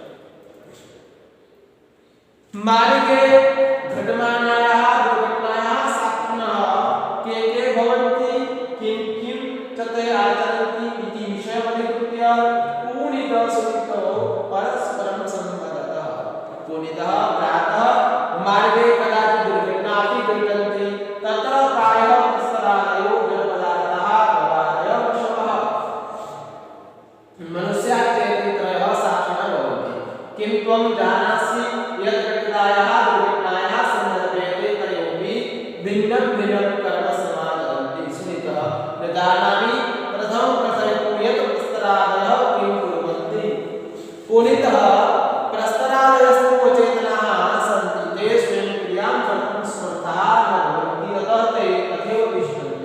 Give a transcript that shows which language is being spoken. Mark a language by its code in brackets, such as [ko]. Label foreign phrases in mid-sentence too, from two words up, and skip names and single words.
[sa] માર્ગે ઘટમાનાયાः દુર્ઘટનાયાः સાક્ષિણઃ કે કે ભવन्ति કિં કિં તતે આચરन्ति इति વિષયમધિકૃત્ય પુનિત સુનિતો પરસ્પરમ સંવદતઃ. પુનિતઃ પ્રાતઃ માર્ગે કદાચિત દુર્ઘટના અતિ ઘટन्ति તત્ર પ્રાયઃ પ્રસ્તરાદયો જડપદાર્થાः ગવાદય પશવः મનુષ્યાચેતિત્રયः સાક્ષિणः ભવन्ति. किं त्वं जानासि यत् घटनायाः दुर्घटनायाः सन्दर्भे ते तयोः भिन्नं भिन्नं कर्म समाचरन्ति. सुनितः न जानामि प्रथमं कथयतु यत् प्रस्तरादयः किं कुर्वन्ति. पुनितः प्रस्तरादयस्तु अचेतनाः सन्ति, ते स्वयं क्रियां कर्तुं समर्थाः न भवन्ति, अतः ते तथैव तिष्ठन्ति.